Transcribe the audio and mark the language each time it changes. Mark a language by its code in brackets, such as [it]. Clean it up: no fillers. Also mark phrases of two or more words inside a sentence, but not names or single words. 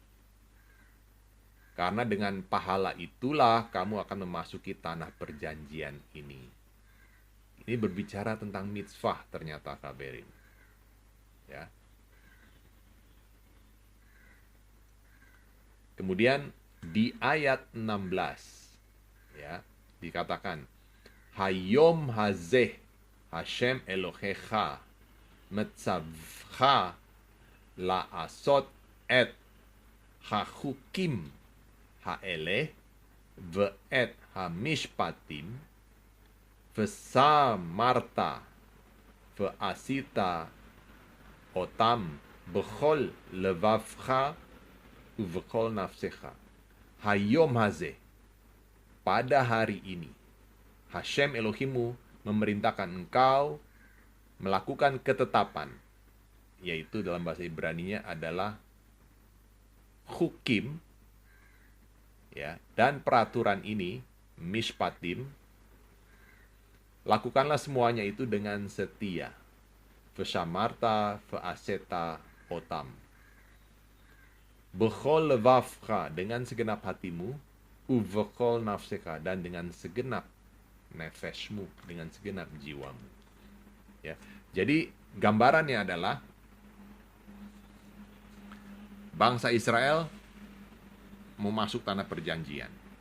[id] Karena dengan pahala itulah kamu akan memasuki tanah perjanjian ini. Ini berbicara tentang mitzvah ternyata kaberin. Ya. Kemudian di ayat 16 ya, dikatakan [he] היום הזה השם אלהיך מצוך לעשות את החקים האלה ואת המשפטים ושמרת ועשית אותם בכל לבבך ובכל נפשך. היום הזה, [id] pada hari ini, Hashem Elohimu memerintahkan engkau melakukan ketetapan, yaitu dalam bahasa Ibrani-nya adalah hukim, ya, dan peraturan ini, mishpatim, lakukanlah semuanya itu dengan setia. [he] ושמרת, ועשית, אותם. בכל לבבך, [id] dengan segenap hatimu, [he] ובכל נפשך, [id] dan dengan segenap nefeshmu, dengan segenap jiwamu. Ya. Jadi gambarannya adalah bangsa Israel mau masuk tanah perjanjian.